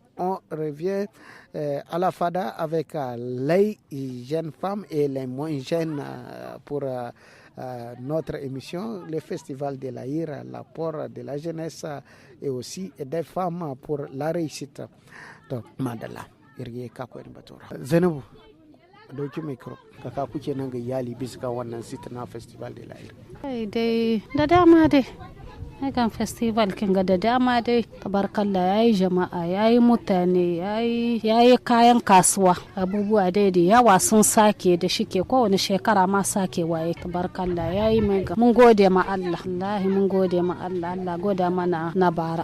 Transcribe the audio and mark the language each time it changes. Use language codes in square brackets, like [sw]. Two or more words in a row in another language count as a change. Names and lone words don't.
[fr] On revient à la FADA avec les jeunes femmes et les moins jeunes pour notre émission, le festival de l'Aïr, l'apport de la jeunesse et aussi des femmes pour la réussite. Donc, [ha] Madala, Irye Kako Batora. Zainabu, dauki micro, kaka kuke nan ga iyali bisa ga wannan sita na festival de l'Aïr. Dai da dama dai. Hakan festival kin ga da dama dai tabarkalla yayi jama'a yayi mutane yayi kayan kasuwa abubuwa dai da yawa sun sake da shike kowane shekara ma sake waye tabarkalla yayi mun gode ma Allah wallahi mun gode ma Allah Allah goda mana na bara.